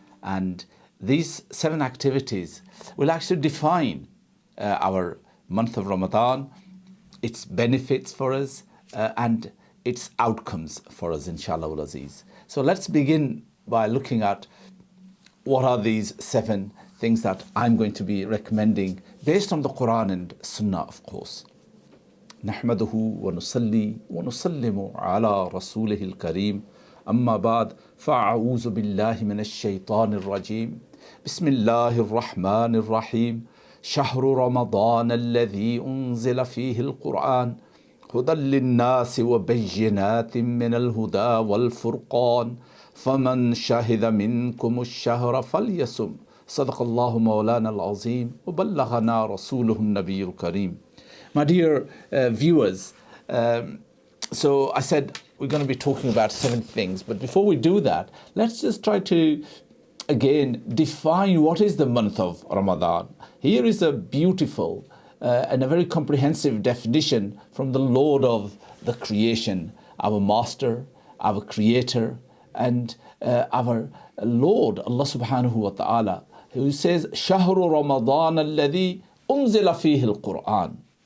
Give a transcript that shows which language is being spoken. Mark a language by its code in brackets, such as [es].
[en] And these 7 activities will actually define our month of Ramadan, its benefits for us, and its outcomes for us, inshallah ul aziz. So let's begin by looking at what are these 7 things that I'm going to be recommending based on the Quran and Sunnah, of course. [ar] نحمده ونصلي ونسلم على رسوله الكريم أما بعد فأعوذ بالله من الشيطان الرجيم بسم الله الرحمن الرحيم شهر رمضان الذي أنزل فيه القرآن هدى للناس وبينات من الهدى والفرقان فمن شهد منكم الشهر فليصم صدق الله مولانا العظيم وبلغنا رسوله النبي الكريم. [en] My dear viewers, so I said we're going to be talking about 7 things, but before we do that, let's just try to again define what is the month of Ramadan. Here is a beautiful and a very comprehensive definition from the Lord of the creation, our Master, our Creator, and our Lord, Allah subhanahu wa ta'ala, who says, [ar] شهر رمضان الذي أنزل فيه القرآن.